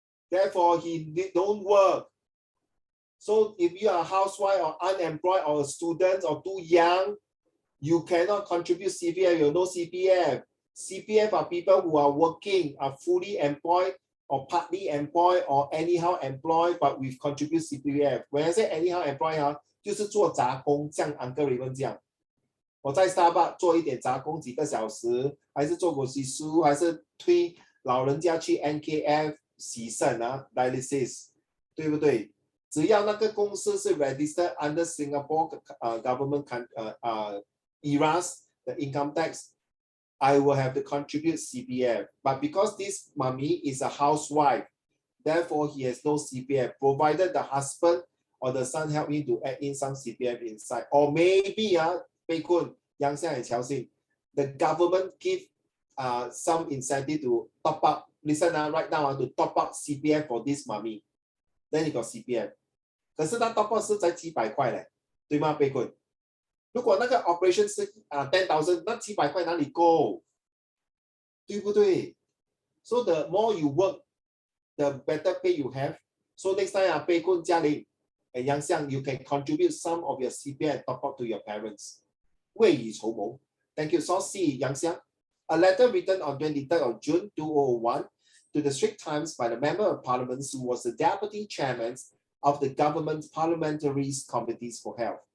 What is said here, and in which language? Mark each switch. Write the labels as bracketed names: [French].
[English] Therefore, he don't work. So if you are a housewife or unemployed or a student or too young, you cannot contribute CPF. You have no CPF. CPF are people who are working, are fully employed or partly employed or anyhow employed, but we've contributed CPF. When I say anyhow employed, [Chinese] 就是做杂工，像 Uncle Raymond 这样。我在 Starbucks 做一点杂工几个小时，还是做过洗漱，还是推老人家去 NKF 洗肾dialysis， 对不对？只要那个公司是 [English] registered under Singapore government ERAS, the income tax, I will have to contribute CPF. But because this mummy is a housewife, therefore he has no CPF, provided the husband or the son help him to add in some CPF inside. Or maybe, Pei Kun, Yang Xiang and Qiao Xing, the government give some incentive to top up. Listen, right now, to top up CPF for this mummy. Then you got CPF. [Chinese] 可是他 top up 是才几百块嘞，对吗，贝坤？如果那个 operation 是10,000，那几百块哪里够？对不对 [English] ？So the more you work, the better pay you have. So next time, 贝坤、嘉玲 and Yang Xiang, you can contribute some of your CPF top up to your parents. [Chinese] 未雨绸缪。 [English] Thank you. So C, Yang Xiang. A letter written on 23rd of June 2001 to the Straits Times by the Member of Parliament who was the Deputy Chairman of the government's Parliamentary Committees for Health.